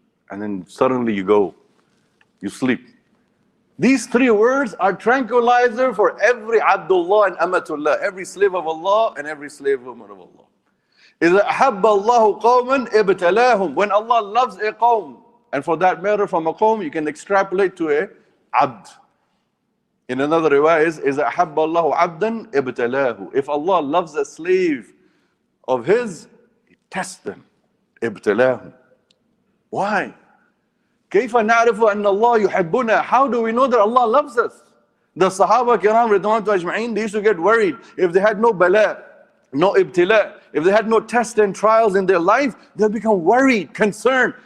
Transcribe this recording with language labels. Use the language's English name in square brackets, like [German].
[English] And then suddenly you go, you sleep. These three words are tranquilizer for every Abdullah and Amatullah, every slave of Allah and every slave woman of Allah. [Arabic] إِذَا أَحَبَّ اللَّهُ قَوْمًا إِبْتَلَاهُمْ. [English] When Allah loves a qawm, and for that matter from a qawm you can extrapolate to a abd. In another riwayah is [Arabic] إِذَا أَحَبَّ اللَّهُ عَبْدًا إِبْتَلَاهُ. [English] If Allah loves a slave of His, He tests them. [Arabic] إِبْتَلَاهُ. [English] Why? [Arabic] كيف نعرف أن الله يحبنا? [English] How do we know that Allah loves us? The Sahaba Kiram Ridwan Ajma'in, they used to get worried if they had no bala, no ibtila, if they had no tests and trials in their life, they'll become worried, concerned.